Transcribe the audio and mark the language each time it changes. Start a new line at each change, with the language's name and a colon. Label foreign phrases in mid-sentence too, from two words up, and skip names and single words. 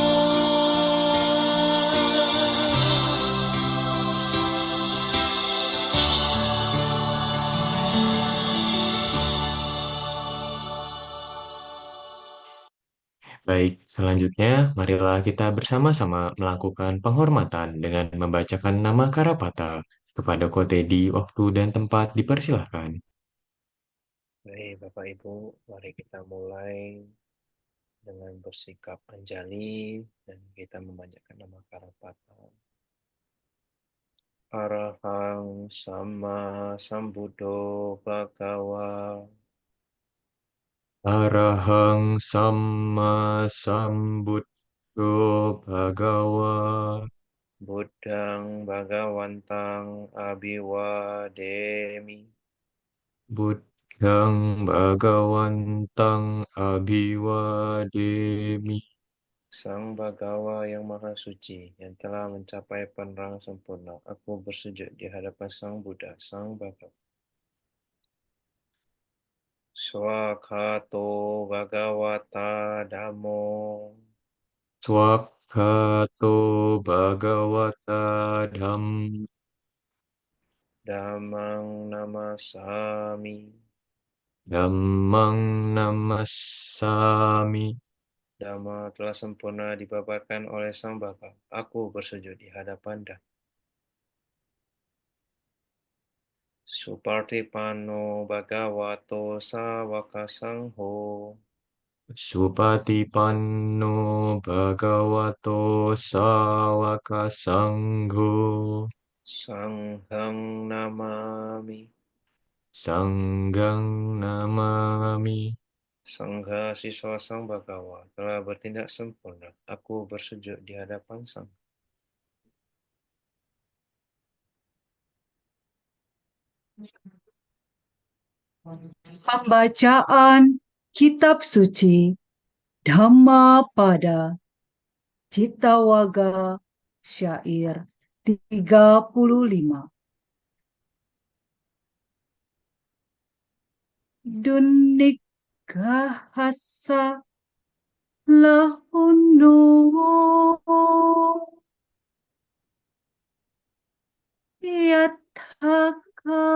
Indonesian: Baik, selanjutnya marilah kita bersama-sama melakukan penghormatan dengan membacakan nama Karapata kepada Kotedi, waktu dan tempat dipersilahkan. Baik, Bapak Ibu, mari kita mulai dengan bersikap anjali dan kita membacakan nama Karapata.
Pali: Arahang Sama Sambuddho Bhagawa Arahang Samma Sambuddho Bhagawa Buddhang Bhagawantang Abhiwademi Buddhang Bhagawantang Abhiwademi.
Indonesian: Sang Bhagawa yang Maha Suci yang telah mencapai penerang sempurna. Aku bersujud di hadapan Sang Buddha, Sang Bhagawa.
Pali: Swakato Bhagawata Dhammo Swakhato Bhagavata Dhammang Namasami Dhammang Namassami.
Indonesian: Dhamma telah sempurna dibabarkan oleh Sang Bapa. Aku bersujud di hadapan Dhamma.
Pali: Supartipano Bhagavato Sawaka Sangho Supatipanno Bhagavato Sawaka Sangho. Sanghang Namami Sanggang Namami.
Indonesian: Sangha siswa Sang Bhagawa telah bertindak sempurna. Aku bersujud di hadapan Sang. Pembacaan Kitab Suci Dhammapada Cittawaga Syair 35.
Pali: Dunikahasa lahuno yathaka